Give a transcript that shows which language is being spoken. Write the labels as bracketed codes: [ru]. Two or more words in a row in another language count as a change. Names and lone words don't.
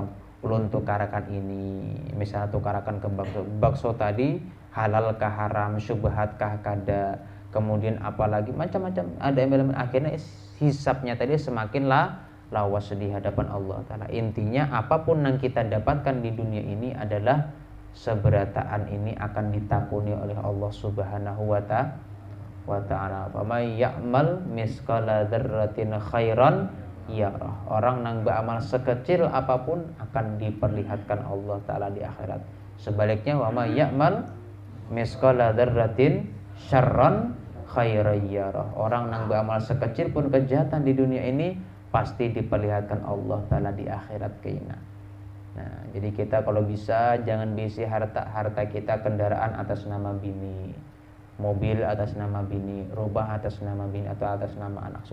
[bjn] Ulun tukarakan ini, misalnya tukarakan ke bakso tadi halal kah haram, syubhat kah kada, kemudian apalagi macam-macam ada elemen, akhirnya hisapnya tadi semakin lawas di hadapan Allah Ta'ala. Intinya apapun yang kita dapatkan di dunia ini adalah seberataan ini akan ditakuni oleh Allah Subhanahu wa Ta'ala. [ar] فمن يعمل مثقال ذرة خيرا يره. [bjn] Orang nang beramal sekecil apapun akan diperlihatkan Allah Ta'ala di akhirat. Sebaliknya [ar] ومن يعمل مثقال ذرة شرا خيرا يره. [bjn] Orang nang beramal sekecil pun kejahatan di dunia ini pasti diperlihatkan Allah Ta'ala di akhirat keina. Nah, jadi kita kalau bisa jangan bisi harta kita kendaraan atas nama bini, mobil atas nama bini, rumah atas nama bini atau atas nama anak.